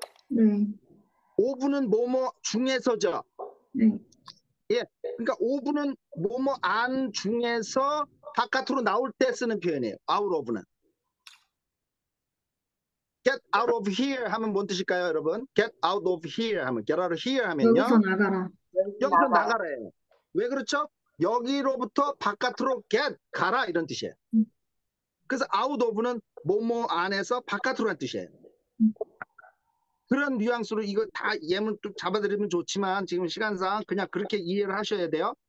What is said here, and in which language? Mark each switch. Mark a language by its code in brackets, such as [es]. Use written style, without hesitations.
[ko] 네. of는 뭐뭐 중에서죠. 네. 예, 그러니까 of는 뭐뭐 안 중에서 바깥으로 나올 때 쓰는 표현이에요. out of는. [en] get out of here [ko] 하면 뭔 뜻일까요, 여러분? [en] get out of here [ko] 하면 [en] get out of here [ko] 하면요. 여기서 나가라. 여기서 나가래요. 왜 그렇죠? 여기로부터 바깥으로 get 가라 이런 뜻이에요. 그래서 out of는 뭐뭐 안에서 바깥으로 한 뜻이에요. 그런 뉘앙스로 이거 다 예문 좀 잡아드리면 좋지만 지금 시간상 그냥 그렇게 이해를 하셔야 돼요.